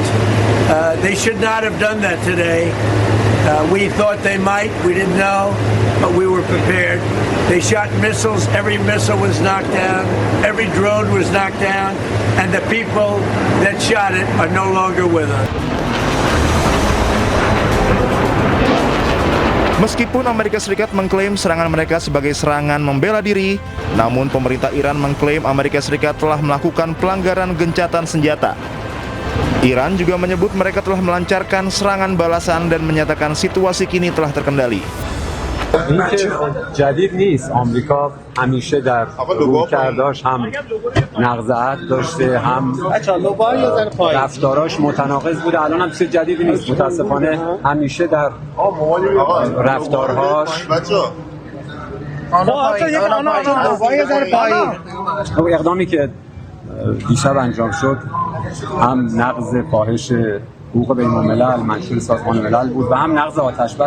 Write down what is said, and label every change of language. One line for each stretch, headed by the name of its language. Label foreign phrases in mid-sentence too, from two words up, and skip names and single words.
English: They should not have done that today. We thought they might, we didn't know, but we were prepared. They shot missiles, every missile was knocked down, every drone was knocked down, and the people that shot it are no longer with us.
Indonesian: Meskipun Amerika Serikat mengklaim serangan mereka sebagai serangan membela diri, namun pemerintah Iran mengklaim Amerika Serikat telah melakukan pelanggaran gencatan senjata. Iran juga menyebut mereka telah melancarkan serangan balasan dan menyatakan situasi kini telah terkendali.
Persian: این که جدید نیست. آمریکا همیشه در رویکرداش هم نقض عهد داشته، هم رفتاراش متناقض بوده. الان هم چیز جدیدی نیست. متاسفانه همیشه در رفتارهاش اقدامی که دیشب انجام شد هم نقض فاحش حقوق بین الملل منشور سازمان ملل بود و هم نقض آتش بس.